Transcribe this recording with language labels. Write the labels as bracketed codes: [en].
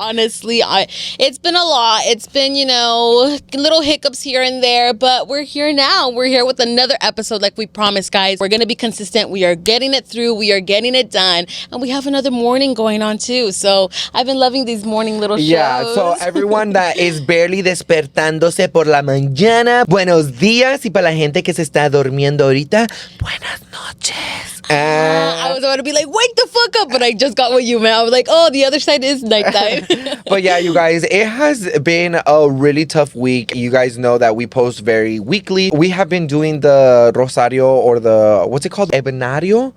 [en] Honestly, it's been a lot. It's been, little hiccups here and there, but we're here now. We're here with another episode like we promised, guys. We're going to be consistent. We are getting it through. We are getting it done. And we have another morning going on, too. So I've been loving these morning little shows. Yeah, so everyone that is barely [es] despertándose por la mañana, buenos días. Y para la gente que se está durmiendo ahorita, buenas noches. [en] I was about to be like, wake the fuck up, but I just got what you meant. I was like, oh, the other side is nighttime. But yeah, you guys, it has been a really tough week. You guys know that we post very weekly. We have been doing the Rosario or the, what's it called? Ebenario?